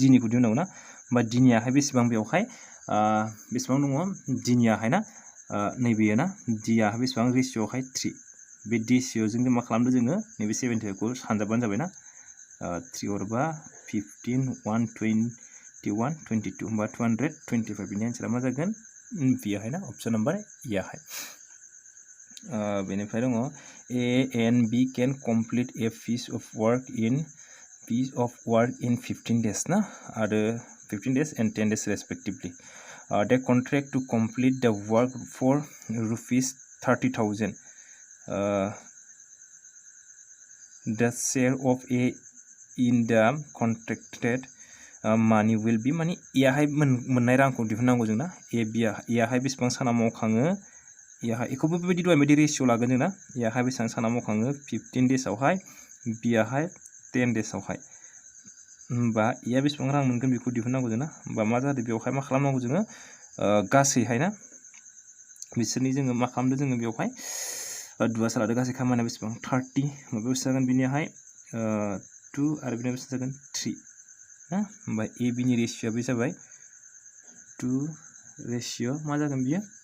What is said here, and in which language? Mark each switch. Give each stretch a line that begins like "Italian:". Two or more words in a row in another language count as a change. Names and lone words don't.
Bodo: निखौ दिहुननांगौ ना होमबा D नियाहाय बेसेबां बेवहाय बेसेबां दङ D नियाहाय ना नैबेयो ना D आहाय बेसेबां रेशियोआवहाय 3 बे रेशियोजों जों मा खालामदो जोङो नैबे 75 खौ सानजाबबानो जाबाय ना 3 हरबा 15 121 22 होमबा 225 बिनि आन्सारा मा जागोन बेहाय ना अपसन नाम्बार याहाय बेनिफ्राय दङ
English: A and B can complete a piece of work in 15 days
Bodo: ना आरो
English: 15 days and 10 days respectively they contract to complete the work for rupees 30,000 the share of A in the contracted money will be
Bodo: माने A हाय मोननाय रांखौ दिहुननांगौ जोंना A B A हाय बेसेबां साना मावखाङो A हाय एखौबो बेबायदि दहाय बायदि रेशियो लागोन जोंना A हाय बेसेबां साना मावखाङो 15 days आवहाय B हाय 10 days आवहाय होमबा A आ बेसेबां रां मोनगोन बेखौ दिहुननांगौ जोंना होमबा मा जादों बेवहाय मा खालामनांगौ जोङो गासैहाय ना बिसोरनि जोङो मा खालामदो जोङो बेवहाय दुआ सालादो गासै खामानिया बेसेबां 30 होमबा बेसे जागोन बिनिहाय 2 आरो बिनिया बेसे जागोन 3 ना होमबा A B नि रेशियोआ बे जाबाय 2 रेशियो मा जागोन बियो